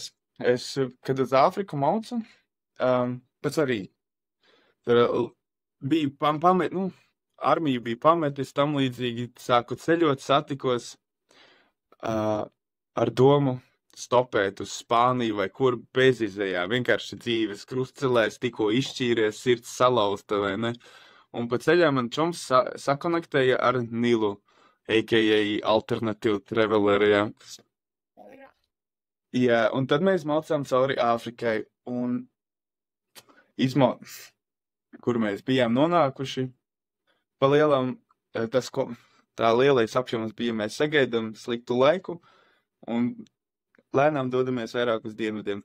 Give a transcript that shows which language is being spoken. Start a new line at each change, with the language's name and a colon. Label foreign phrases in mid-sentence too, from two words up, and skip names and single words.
Latvian: Es, kad uz Āfriku maucu, pēc arī tur bija armija bija pametis, tam līdzīgi sāku ceļot, satikos ar domu stopēt uz Spāniju vai kur bezizējā, vienkārši dzīves krustcelēs, tikko izšķīries, sirds salauzta, vai ne? Un pa ceļā man čoms sakonektēja ar Nilu, a.k.a. Alternative Traveler, jā. Jā, un tad mēs maucām cauri Āfrikai, un kur mēs bijām nonākuši, pa lielam, tā lielais apjoms bija, mēs sagaidām sliktu laiku, un lēnām dodamies vairāk uz dienvidiem.